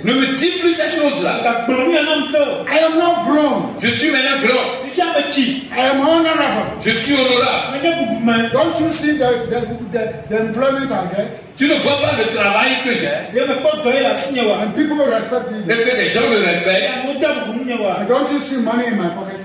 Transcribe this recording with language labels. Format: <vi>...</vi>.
<fr>Ne me dis plus ces choses-là.</fr> <en>I am not grown.</en> <fr>Je suis maintenant grand.</fr> <en>I am honorable.</en> <fr>Je suis honorable.</fr> <en>Don't you see the employment I get?</en> <fr>Tu ne vois pas le travail que j'ai</fr> <en>And people respect me.</en> <fr>et que les gens me respectent.</fr> <en>And don't you see money in my pocket?</en>